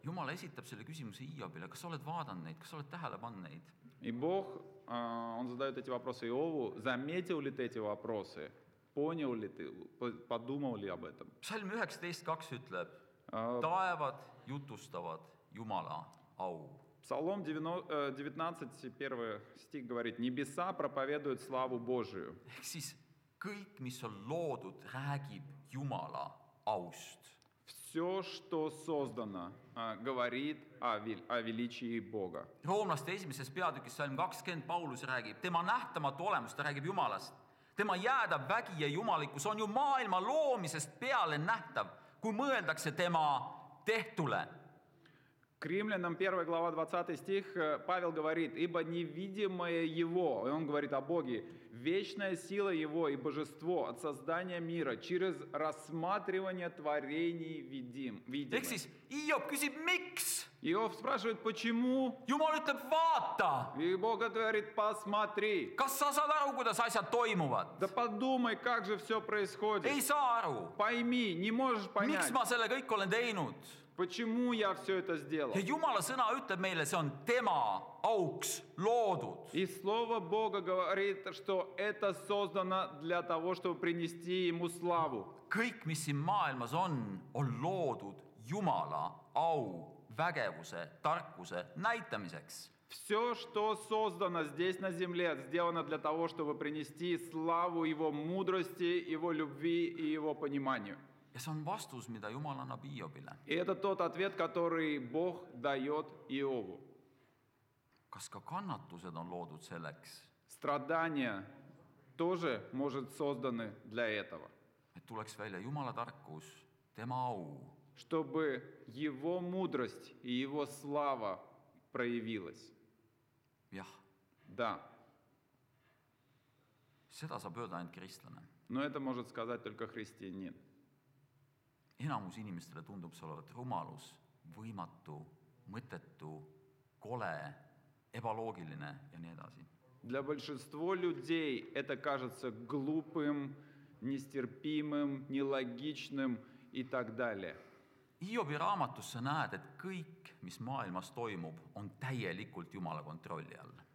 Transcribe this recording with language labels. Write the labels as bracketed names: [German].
[Estonian] Jumal esitab selle küsimuse Hiiobile, kas sa oled vaadanud neid, kas sa oled tähele pannud neid? [Russian] И Бог, Он задает эти вопросы Иову. Заметил ли ты эти вопросы? Понял ли ты? Подумал ли об этом? [Estonian] Psalm 19.2 ütleb, taevad jutustavad Jumala au. [Russian] Псалом 19, 1 стих говорит: «Небеса проповедуют славу Божию». [Estonian] Ehk siis kõik, mis on loodud, räägib Jumala aust. [Russian] Все, что создано, говорит о величии Бога. [Estonian] Roomlaste esimeses peatükis Psalm 20 Paulus räägib tema nähtamatu olemust, ta räägib Jumalast. Tema jäädav vägi ja jumalikkus on ju maailma loomisest peale nähtav, kui mõeldakse tema tehtule. [Russian] К Римлянам 1 глава 20 стих Павел говорит: «Ибо невидимое Его», и он говорит о Боге, «вечная сила Его и божество от создания мира через рассматривание творений видимых». [Estonian] Ehk siis Hiob küsib, miks? [Russian] Иов спрашивает, почему? [Estonian] Jumal ütleb, vaata! [Russian] И Бог говорит: посмотри. [Estonian] Kas sa saad aru, kuidas asjad toimuvad? [Russian] Да подумай, как же все происходит. [Estonian] Ei saa aru. [Russian] Пойми, не можешь понять, [Estonian] Miks ma selle kõik olen teinud? [Russian] почему я все это сделал. [Estonian] Ja Jumala sõna ütleb meile, see on tema auks loodud. [Russian] И Слово Бога говорит, что это создано для того, чтобы принести Ему славу. [Estonian] Kõik, mis siin maailmas on loodud Jumala au, vägevuse, tarkuse näitamiseks. [Russian] Все, что создано здесь на земле, сделано для того, чтобы принести славу Его мудрости, Его любви и Его пониманию. [Estonian] Ja see on vastus, mida Jumal annab Hiobile. [Russian] И это тот ответ, который Бог дает Иову. [Estonian] Kas ka kannatused on loodud selleks, [Russian] Страдания тоже, может, созданы для этого, [Estonian] et tuleks välja Jumala tarkus, tema au, [Russian] чтобы Его мудрость и Его слава проявилась. [Estonian] jah, [Russian] Да, [Estonian] seda saab öelda ainult kristlane. [Russian] но это может сказать только христианин. [Estonian] Enamus inimestele tundub see olevat rumalus, võimatu, mõttetu, kole, ebaloogiline ja nii edasi. [Russian] Для большинства людей это кажется глупым, нестерпимым, нелогичным и так далее. [Estonian] Hiobi raamatus sa näed, et kõik, mis maailmas toimub, on täielikult Jumala kontrolli all.